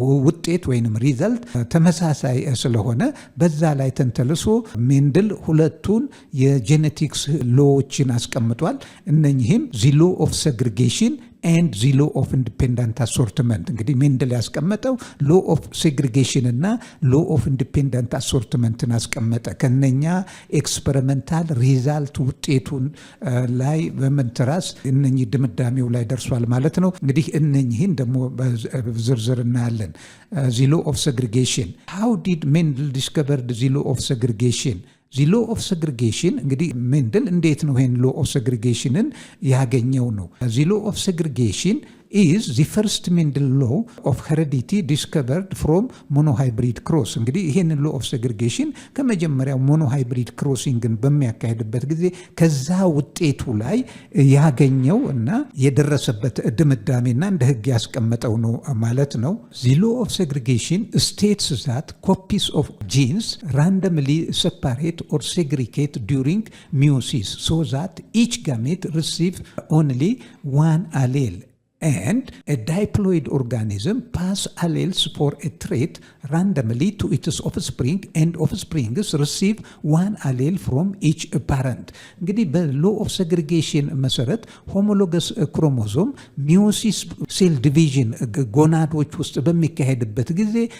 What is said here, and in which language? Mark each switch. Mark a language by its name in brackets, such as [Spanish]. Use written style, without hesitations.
[Amharic] ውጤት ወይንም ሪዘልት ተመሳሳይ ስለሆነ በዛ ላይ ተንተልሶ ሜንድል ሁለቱን የጄኔቲክስ ሎዎችን አስቀምጧል። እነኚህም [English] the law of segregation and the law of independent assortment። [Amharic] እንግዲህ ሜንድል ያስቀመጠው law of segregation እና law of independent assortment አስቀመጠ። ከነኛ ኤክስፐሪመንታል ሪዛልት ውጤቱን ላይ በመንተራስ እነኚህ ድምዳሜው ላይ ደርሷል ማለት ነው። እንግዲህ እነኚህን ደግሞ በዝርዝር እናያለን። the law of segregation. [English] How did Mendel discover the law of segregation? the law of segregation [Amharic] እንግዲህ ሜንድል እንዴት ነው ይሄን law of segregationን ያገኘው ነው። [English] the law of segregation is the first Mendel law of heredity discovered from monohybrid cross። [Amharic] እንግዲህ ይሄን law of segregation ከመጀመሪያው monohybrid crossingን በሚያካሄድበት ጊዜ ከዛ ውጤቱ ላይ ያገኘው እና የደረሰበት ድምዳሜና እንደ ህግ ያስቀመጠው ነው ማለት ነው። [English] the law of segregation states that copies of genes randomly separate or segregate during meiosis so that each gamete receives only one allele. And a diploid organism pass alleles for a trait randomly to its offspring and offsprings receive one allele from each parent። [Amharic] እንግዲህ በlaw of segregation መሰረት ሆሞሎገስ ክሮሞዞም ሚዮሲስ ሴል ዲቪዥን ጎናዶች ውስጥ በሚካሄድበት ጊዜ